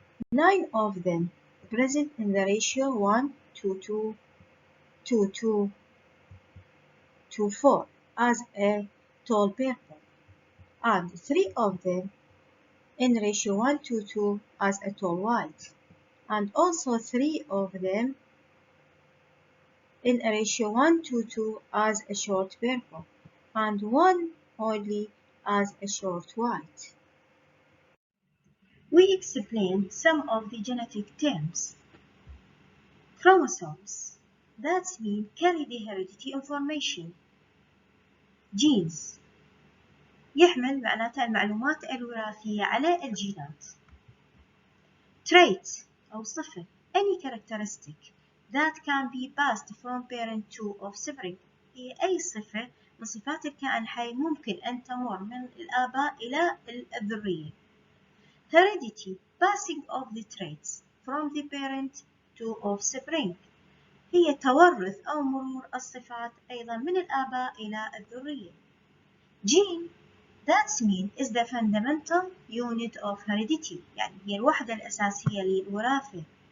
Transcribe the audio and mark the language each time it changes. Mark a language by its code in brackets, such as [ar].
[en] 9 of them present in the ratio 1 to 2 to 2 to 4 as a tall purple, and 3 of them in ratio 1 to 2 as a tall white, and also 3 of them in a ratio 1 to 2 as a short purple, and 1 only as a short white. We explain some of the genetic terms. Chromosomes, that means carry the heredity information. [ar] Genes يحمل معناتها المعلومات الوراثية على الجينات. Trait أو صفة [en] any characteristic that can be passed from parent to offspring [ar] هي أي صفة من صفات الكائن الحي ممكن أن تمر من الآباء إلى الذرية. [en] Heredity passing of the traits from the parent to offspring [ar] هي توارث أو مرور الصفات أيضا من الآباء إلى الذرية. [en] Gene that means is the fundamental unit of heredity [ar] يعني هي الوحدة الأساسية للوراثة.